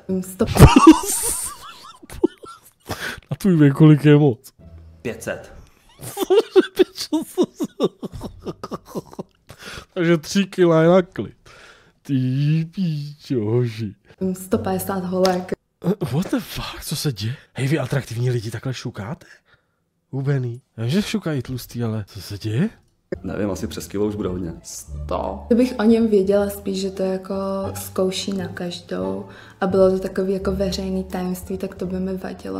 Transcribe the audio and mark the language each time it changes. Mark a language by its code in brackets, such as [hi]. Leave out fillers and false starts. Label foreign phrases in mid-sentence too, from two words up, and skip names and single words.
[cs] 100. A tvůj věk, kolik je moc? 500. Takže 3 kila je na klid. Ty píčo, hoši. 150 holek. [en] What the fuck, [cs] co se děje? Hej, vy atraktivní lidi takhle šukáte? Hubený. Já vím, že šukají tlustý, ale co se děje? Nevím, asi přes kilo už bude hodně. 100. Kdybych o něm věděla spíš, že to jako zkouší na každou a bylo to takový jako veřejný tajemství, tak to by mi vadilo.